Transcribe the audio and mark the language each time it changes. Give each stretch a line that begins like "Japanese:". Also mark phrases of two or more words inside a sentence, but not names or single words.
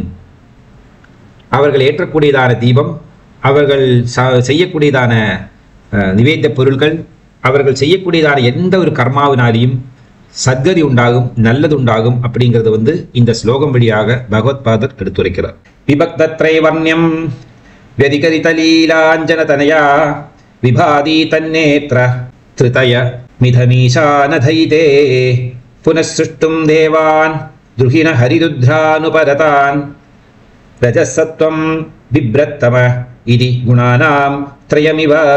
Tamil: அவர்கள் ஏற்றக்கூடியதான தீபம், அவர்கள் செய்யக்கூடியதான நிவேத்திய பொருள்கள், அவர்கள் செய்யக்கூடியதான எந்த ஒரு கர்மாவினாலையும் சத்கதி உண்டாகும், நல்லது உண்டாகும் அப்படிங்கிறது வந்து இந்த ஸ்லோகம் வழியாக பகவத் பாதர் எடுத்துரைக்கிறார்.
Sanskrit: விபக்தத்ரைவர்ணியம் व्यधिकरितलीलाञ्जन तनया विभादी तन्नेत्र त्रितय मिथमीशानधैते पुनः सृष्टुं देवान् द्रुहिण हरिरुद्रानुपरतान् रजसत्वं बिभ्रत्तम इति गुणानां त्रयमिव.